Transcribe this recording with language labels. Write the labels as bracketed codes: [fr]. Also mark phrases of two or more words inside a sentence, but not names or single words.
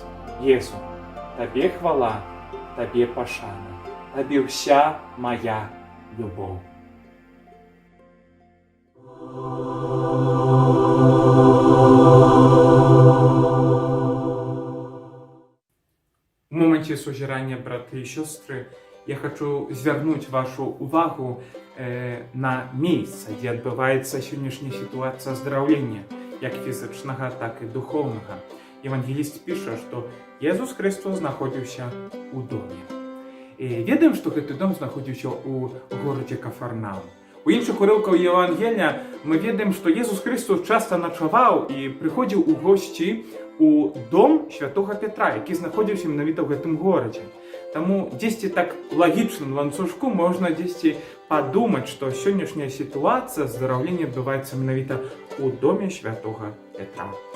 [be] Езу, Табе хвала, Табе пашана, Табе ўся мая любоў. У моменте сузірання, [uk] брати і сестри, я хочу звернути вашу увагу на місце, де відбувається сьогоднішня ситуація оздоровлення, як фізичного, так і духовного. Євангеліст пише, що Єсус Христос знаходився у домі. [be] Ведаем, што гэты дом знаходзіўся ў горадзе Кафарнаум. У іншых урыўках Евангелія мы ведаем, што Езус Христос часта начаваў і прыходзіў у госці у дом святога Петра, які знаходзіўся менавіта ў гэтым горадзе. Таму дзесьці так лагічным ланцужку можна дзесьці падумаць, што сённяшняя сітуацыя здараўлення адбываецца менавіта ў доме святога Петра.